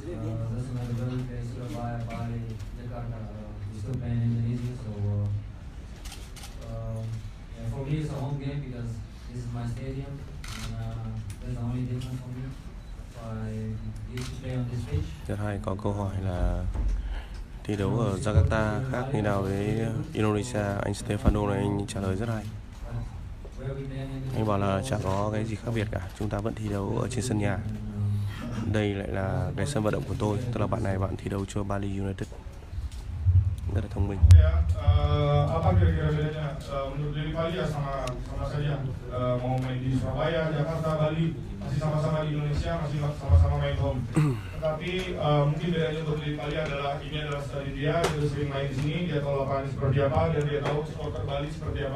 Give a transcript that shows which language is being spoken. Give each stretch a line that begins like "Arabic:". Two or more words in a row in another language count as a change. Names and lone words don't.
English: Doesn't matter where we play, Surabaya, Bali, Jakarta. We still play in Indonesia, so yeah, for me it's a home game because this is my stadium, and that's the only difference for me. So I used to play on this pitch.
Vietnamese: Thứ hai có câu hỏi là thi đấu ở Jakarta khác như nào với Indonesia, anh Stefano này anh trả lời rất hay. Anh bảo là chẳng có cái gì khác biệt cả, chúng ta vẫn thi đấu ở trên sân nhà. Đây lại là cái sân vận động của tôi, tức là bạn thi đấu cho Bali United. Rất là thông minh.
Indonesian: Apa kira-kira bedanya menurut dari Bali ya sama saja mau main di Surabaya, Jakarta, Bali masih sama-sama di Indonesia, masih sama-sama main home. Tetapi mungkin bedanya untuk dari Bali adalah ini adalah stadion dia sering main di sini, dia tahu lapangan seperti apa dan dia tahu supporter Bali seperti apa.